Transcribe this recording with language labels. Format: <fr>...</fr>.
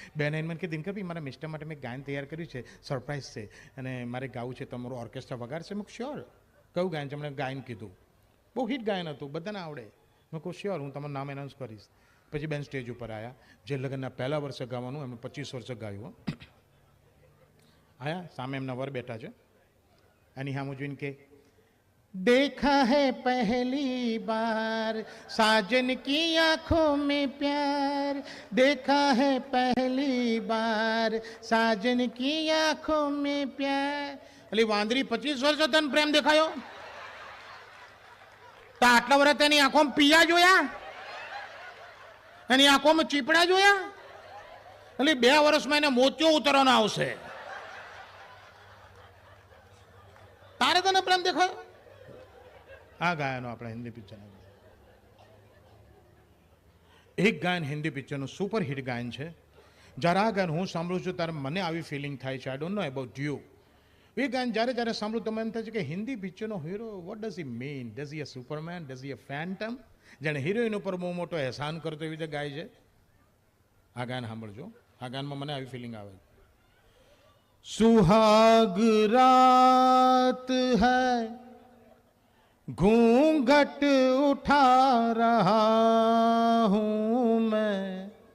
<gu>બેને મને કે દિનકરભાઈ, મારા મિસ્ટર માટે મેં ગાયન તૈયાર કર્યું છે, સરપ્રાઈઝ છે, અને મારે ગાવું છે, તમારું ઓર્કેસ્ટ્રા વગાડશે? મેં શ્યોર. કયું ગાયન છે? મને ગાયન કીધું. બહુ હિટ ગાયન હતું, બધાને આવડે. મેં કહું શ્યોર, હું તમારું નામ એનાઉન્સ કરીશ. પછી બેન સ્ટેજ ઉપર આવ્યા. જે લગ્નના પહેલા વર્ષે ગાવાનું એમને 25 વર્ષે ગાયું. આયા સામે એમના વર બેઠા છે. એની સામે જોઈને કે,</gu> <hi>देखा है पहली बार साजन की आंखों में प्यार, देखा है पहली बार साजन की आंखों में प्यार.</hi> <gu>એટલે વાંદરી 25 વર્ષ તને પ્રેમ દેખાયો તો આટલા વર્ષ તેની આંખોમાં પિયા જોયા, એની આંખોમાં ચીપડા જોયા? એટલે 2 વર્ષમાં એને મોતિયો ઉતરવાનો આવશે. તારે તને પ્રેમ દેખાયો? આ ગાયનો આપણે હિન્દી પિક્ચર. એક ગાયન હિન્દી પિક્ચરનું સુપર હિટ ગાયન છે. જ્યારે આ ગાયન હું સાંભળું છું ત્યારે મને આવી ફિલિંગ થાય છે.</gu> <en>I don't know about you.</en> <gu>એ ગાયન જ્યારે સાંભળું તો મને થાય છે કે Hindi પિક્ચરનો hero,</gu> <en>What does he mean? Does he a superman? Does he a phantom?</en> <gu>જેને હિરોઈન ઉપર બહુ મોટો એહસાન કરતો એવી રીતે ગાય છે. આ ગાયન સાંભળજો. આ ગાયનમાં મને આવી ફિલિંગ આવે.</gu> <hi>સુહાગ રાત હૈ, घूंघट उठा रहा हूं मैं.</hi>